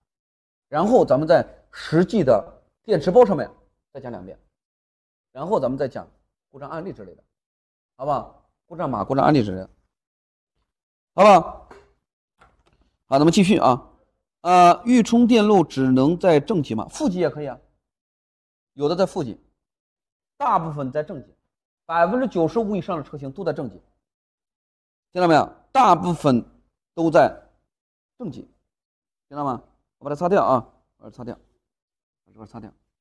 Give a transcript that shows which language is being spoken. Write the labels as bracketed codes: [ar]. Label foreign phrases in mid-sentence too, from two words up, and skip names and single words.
[zh] 然後咱們在實際的電池包上面再講2遍，然後咱們再講故障案例之類的，好不好？故障碼、故障案例之類的，好不好？好，咱們繼續啊。預充電路只能在正極嗎？負極也可以啊，有的在負極，大部分在正極，95%以上的車型都在正極，聽到沒有？大部分都在正極，听到嗎？我把它擦掉啊，把它擦掉，把这塊擦掉。